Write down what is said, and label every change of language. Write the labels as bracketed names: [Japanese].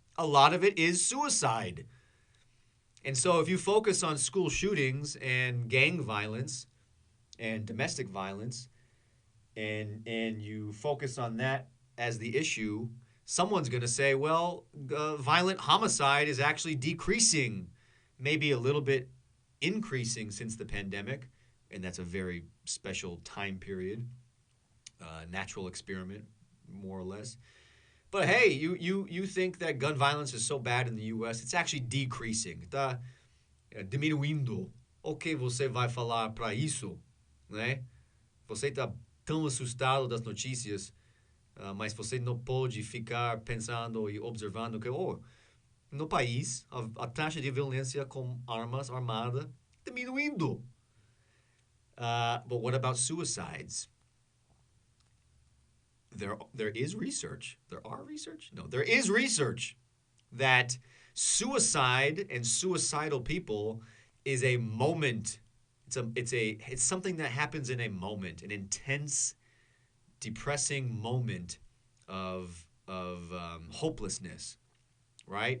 [English] A lot of it is suicide. And so if you focus on school shootings and gang violence and domestic violence, and you focus on that as the issue, someone's going to say, well, violent homicide is actually decreasing, maybe a little bit increasing since the pandemic, and that's a very special time period, natural experiment, more or less. But hey, you think that gun violence is so bad in the U.S., it's actually decreasing, [Portuguese] está diminuindo. O que você vai falar para isso, né? Você está tão assustado das notícias, mas você não pode ficar pensando e observando que, no país, a taxa de violência com armas armadas diminuindo. [English] But what about suicides? There is research. There are research? No, there is research that suicide and suicidal people is a moment. It's something that happens in a moment, an intense, depressing moment of hopelessness, right?